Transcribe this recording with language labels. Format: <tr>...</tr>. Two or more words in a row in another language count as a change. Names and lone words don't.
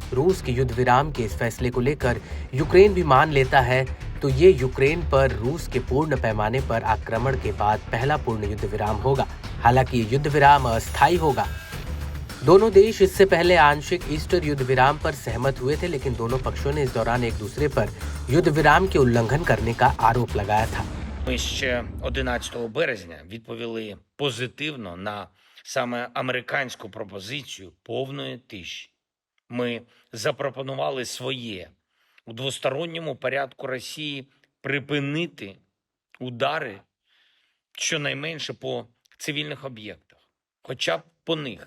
<hi>रूस के युद्ध विराम के इस फैसले को लेकर यूक्रेन भी मान लेता है तो ये यूक्रेन पर रूस के पूर्ण पैमाने पर आक्रमण के बाद पहला पूर्ण युद्ध विराम होगा। हालांकि ये युद्ध विराम अस्थायी होगा। दोनों देश इससे पहले आंशिक ईस्टर युद्ध विराम पर सहमत हुए थे, लेकिन दोनों पक्षों ने इस दौरान एक दूसरे पर युद्ध विराम के उल्लंघन करने का आरोप लगाया था।</hi> <uk>Ми ще 11 березня відповіли позитивно на саме американську пропозицію повної тиші. Ми запропонували своє у двосторонньому порядку Росії припинити удари щонайменше по цивільних об'єктах, хоча б по них.</uk>